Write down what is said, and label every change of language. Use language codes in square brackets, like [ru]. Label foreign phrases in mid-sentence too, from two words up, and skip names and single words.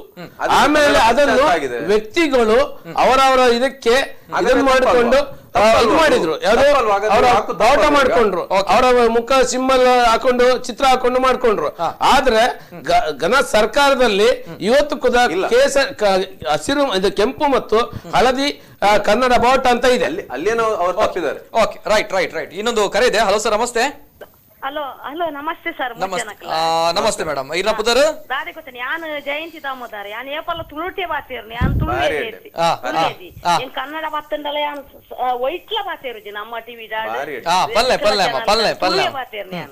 [kn] ಆಮೇಲೆ ಅದನ್ನು ವ್ಯಕ್ತಿಗಳು ಅವರವರ ಇದಕ್ಕೆ ಇದನ್ನು ಮಾಡಿಕೊಂಡು ಇದು ಮಾಡಿದ್ರು, ಯಾವ್ದು ಅವರ ಬಾವುಟ ಮಾಡ್ಕೊಂಡ್ರು, ಅವರ ಮುಖ ಸಿಂಬಲ್ ಹಾಕೊಂಡು ಚಿತ್ರ ಹಾಕೊಂಡು ಮಾಡ್ಕೊಂಡ್ರು. ಆದ್ರೆ ಘನ ಸರ್ಕಾರದಲ್ಲಿ ಇವತ್ತು ಕೂಡ ಹಸಿರು, ಇದು ಕೆಂಪು ಮತ್ತು ಹಳದಿ ಕನ್ನಡ ಬಾವುಟ ಅಂತ ಇದೆ. ಅಲ್ಲೇನೋ ಅವ್ರು ತಪ್ಪಿದ್ದಾರೆ. [en] okay, right right right. [kn] ಇನ್ನೊಂದು ಕರೆ ಇದೆ. [en] hello sir, [kn] ನಮಸ್ತೆ. [en] hello hello [kn] ನಮಸ್ತೆ ಸರ್. [tcy] ನಮಸ್ತೆ ಮೇಡಮ್. ಇಲ್ಲ ಪುದರ್ ದಾದೆ ಗೊತ್ತೇನೆ ಯಾನ್ ಜಯಂತಿ ದಾಮೋದರ್ ಯಾನ್ ಏಪಲ್ಲ ತುಳುಟೆ ಬಾತೇರು ಯಾನ್ ತುಳುವೇದಿ ಏನ್ ಕನ್ನಡ ಬಾತಂಡಲ ಯಾನ್ ವೈಟ್ಲ ಬಾತೇರು ನಮ್ಮ ಟಿವಿ ಬಾತೇರು ಯಾನ್